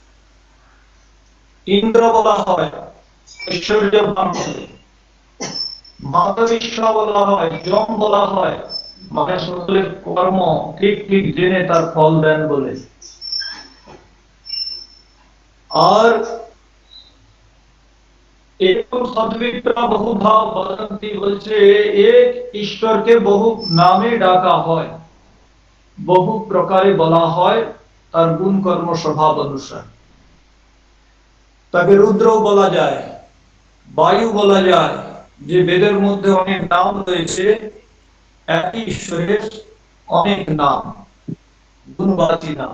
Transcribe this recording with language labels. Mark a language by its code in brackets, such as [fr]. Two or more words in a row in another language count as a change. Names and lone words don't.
[bn] ইন্দ্র বলা হয় ঐশ্বর্য, মাতরিষ্ঠা বলা হয়, যম বলা হয়, মানে সকলের কর্ম ঠিক ঠিক জেনে তার ফল দেন বলে। আর [sa] एवं सद्विप्रा बहुभाव वदन्ति [bn] বলছে এক ঈশ্বরকে বহু নামে ডাকা হয়, বহু প্রকারে বলা হয় তার গুণ কর্ম স্বভাব অনুসার। তাকে রুদ্র বলা যায়, বায়ু বলা যায়, যে বেদের মধ্যে অনেক নাম রয়েছে, একই ঈশ্বরের অনেক নাম, গুণবাচী নাম।